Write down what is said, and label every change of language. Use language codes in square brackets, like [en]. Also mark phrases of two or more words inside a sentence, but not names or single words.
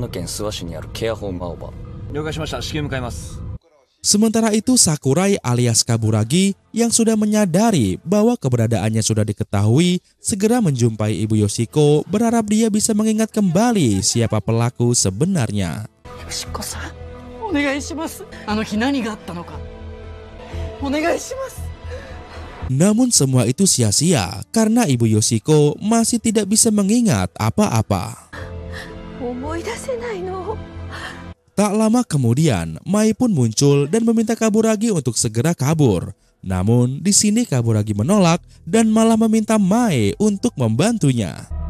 [id] Sementara itu Sakurai alias Kaburagi yang sudah menyadari bahwa keberadaannya sudah diketahui segera menjumpai Ibu Yoshiko berharap dia bisa mengingat kembali siapa pelaku sebenarnya. [ja] Yoshikoさん、お願いします. あの日何があったのか？お願いします. [id] Namun semua itu sia-sia karena Ibu Yoshiko masih tidak bisa mengingat apa-apa. [ja] 思い出せないの. [id] Tak lama kemudian, Mai pun muncul dan meminta Kaburagi untuk segera kabur. Namun di sini Kaburagi menolak dan malah meminta Mai untuk membantunya.